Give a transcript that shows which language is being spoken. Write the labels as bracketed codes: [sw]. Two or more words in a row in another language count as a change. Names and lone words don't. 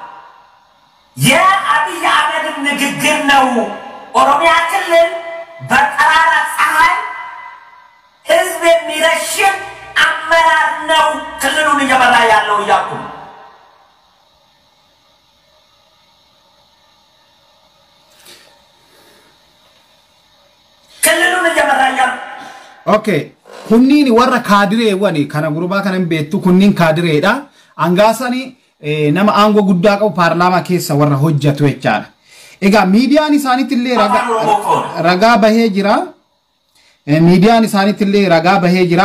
[am] የአብይ አህመድም ንግግር ነው ኦሮሚያ ክልል በጠራራ ፀሐይ ህዝብ የሚረሽን አመራር ነው ክልሉን እየመራ ያለው እያልኩ ነው። ክልሉን እየመራ ያለው [om] ኦኬ kunniin warra kaadireewwan kana gurbaa kana beektu kunniin kaadireedha angaasani nama aangoo guddaa qabu paarlaamaa keessa warra hojjetu jechaadha. Egaa miidiyaan isaaniitillee ragaa bahee jira. Miidiyaan isaaniitillee ragaa bahee jira.